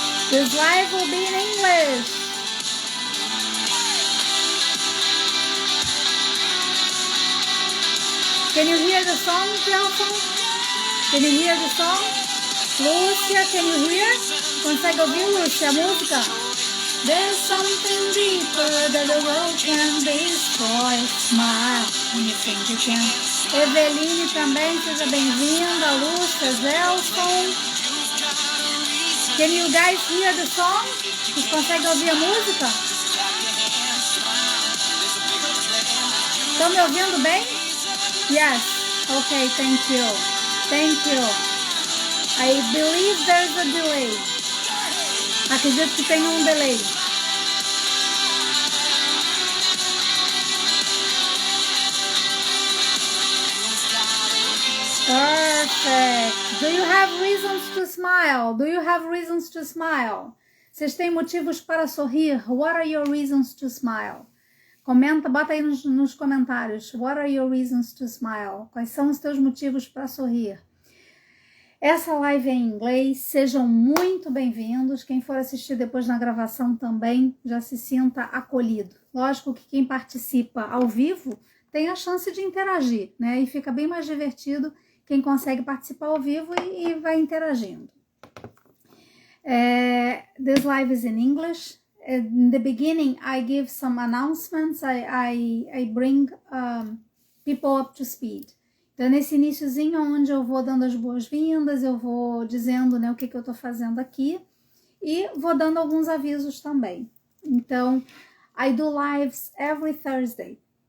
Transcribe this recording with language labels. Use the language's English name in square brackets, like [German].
[English] This live will be in English. Can you hear the song, Gelson? Can you hear the song? Lúcia, can you hear? [Portuguese] Consegue ouvir, Lúcia, a música? [English] There's something deeper that the world can destroy. Smile when you think you can. [Portuguese] Eveline também, seja bem-vinda. Lúcia, Gelson. [English] Can you guys hear the song? [Portuguese] Vocês conseguem ouvir a música? Estão me ouvindo bem? [English] Yes. Okay, thank you. Thank you. I believe there's a delay. [Portuguese] Acredito que tem um delay. [English] Perfect. Do you have reasons to smile? Do you have reasons to smile? [Portuguese] Vocês têm motivos para sorrir? [English] What are your reasons to smile? [Portuguese] Comenta, bota aí nos comentários. [English] What are your reasons to smile? [Portuguese] Quais são os teus motivos para sorrir? Essa live é em inglês, sejam muito bem-vindos. Quem for assistir depois na gravação também já se sinta acolhido. Lógico que quem participa ao vivo tem a chance de interagir, né? E fica bem mais divertido quem consegue participar ao vivo e vai interagindo. [English] This live is in English. In the beginning, I give some announcements. I bring people up to speed. [Portuguese] Então, nesse iniciozinho, onde eu vou dando as boas-vindas, eu vou dizendo, né, o que eu estou fazendo aqui e vou dando alguns avisos também. Então, [English] I do lives every Thursday.